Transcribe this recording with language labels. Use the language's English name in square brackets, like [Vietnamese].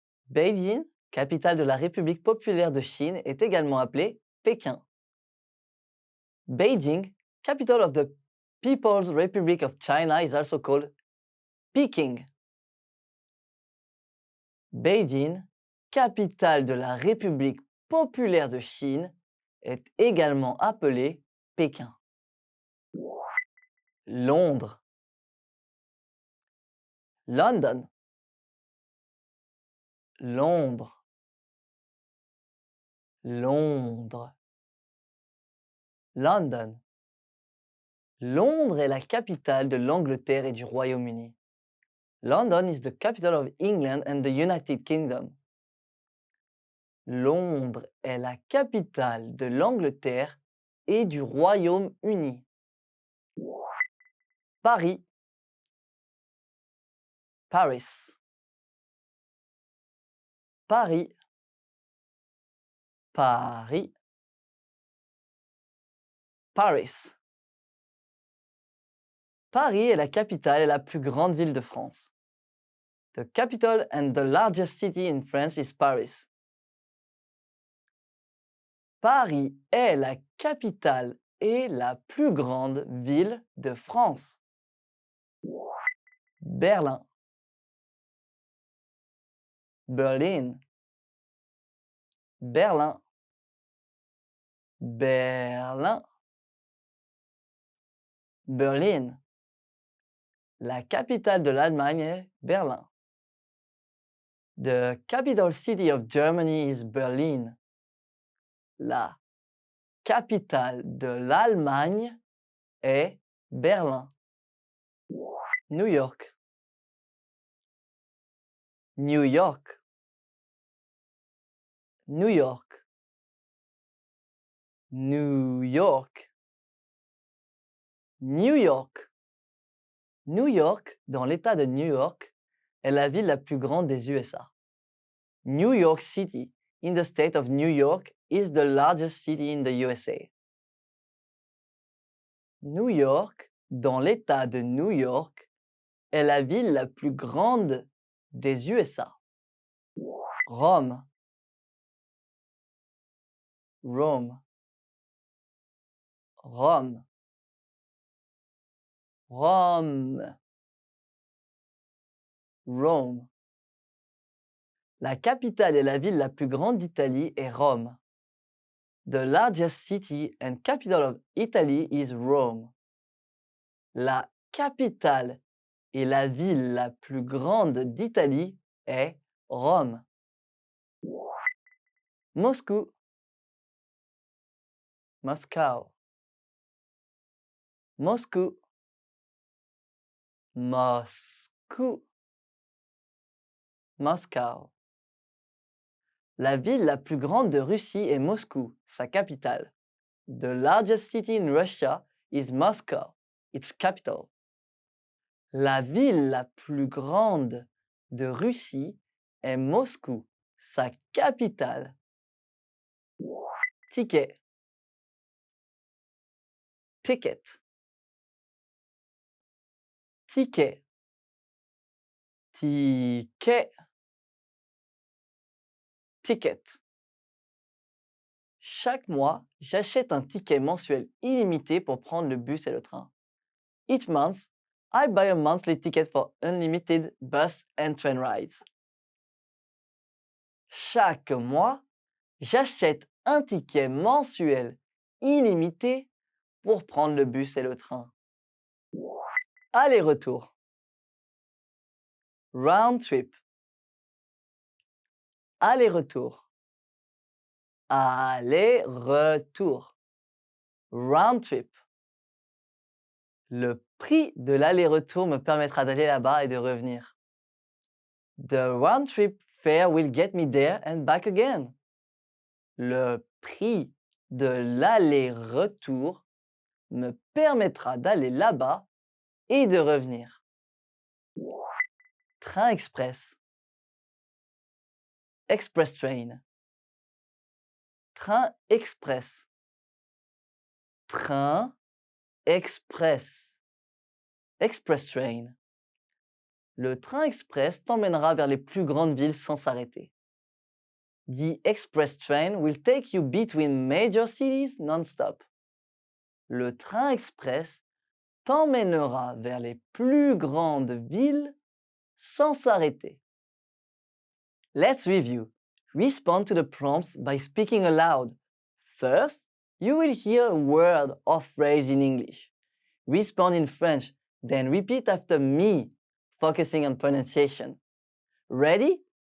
[French] Beijing, capitale de la République populaire de Chine, est également appelée Pékin. [English] Beijing, capital of the People's Republic of China, is also called Peking. [French] Beijing, capitale de la République populaire de Chine, est également appelée Pékin. Londres, London, Londres, Londres, London. Londres est la capitale de l'Angleterre et du Royaume-Uni. [English] London is the capital of England and the United Kingdom. [French] Londres est la capitale de l'Angleterre et du Royaume-Uni. Paris, Paris, Paris, Paris, Paris. Paris est la capitale et la plus grande ville de France. [English] The capital and the largest city in France is Paris. [French] Paris est la capitale et la plus grande ville de France. Berlin, Berlin, Berlin, Berlin, Berlin. La capitale de l'Allemagne est Berlin. [English] The capital city of Germany is Berlin. [French] La capitale de l'Allemagne est Berlin. New York, New York, New York, New York, New York. New York, dans l'État de New York, est la ville la plus grande des USA. [English] New York City, in the state of New York, is the largest city in the USA. [French] New York, dans l'État de New York, est la ville la plus grande des USA. Rome, Rome, Rome, Rome, Rome. La capitale et la ville la plus grande d'Italie est Rome. [English] The largest city and capital of Italy is Rome. [French] La capitale et la ville la plus grande d'Italie est Rome. Moscou, Moscow, Moscou, Moscou, Moscow. La ville la plus grande de Russie est Moscou, sa capitale. [English] The largest city in Russia is Moscow, its capital. [French] La ville la plus grande de Russie est Moscou, sa capitale. Ticket, ticket, ticket, ticket, ticket. Chaque mois, j'achète un ticket mensuel illimité pour prendre le bus et le train. [English] Each month, I buy a monthly ticket for unlimited bus and train rides. [French] Chaque mois, j'achète un ticket mensuel illimité pour prendre le bus et le train. Aller-retour. [English] Round trip. [French] Aller-retour. Aller-retour. [English] Round trip. [French] Le prix de l'aller-retour me permettra d'aller là-bas et de revenir. [English] The round trip fare will get me there and back again. [French] Le prix de l'aller-retour me permettra d'aller là-bas et de revenir. Train express. [English] Express train. [French] Train express. Train express. [English] Express train. [French] Le train express t'emmènera vers les plus grandes villes sans s'arrêter. [English] The express train will take you between major cities non-stop. [French] Le train express t'emmènera vers les plus grandes villes sans s'arrêter. [English] Let's review. Respond to the prompts by speaking aloud. First, you will hear a word or phrase in English. Respond in French, then repeat after me, focusing on pronunciation. Ready?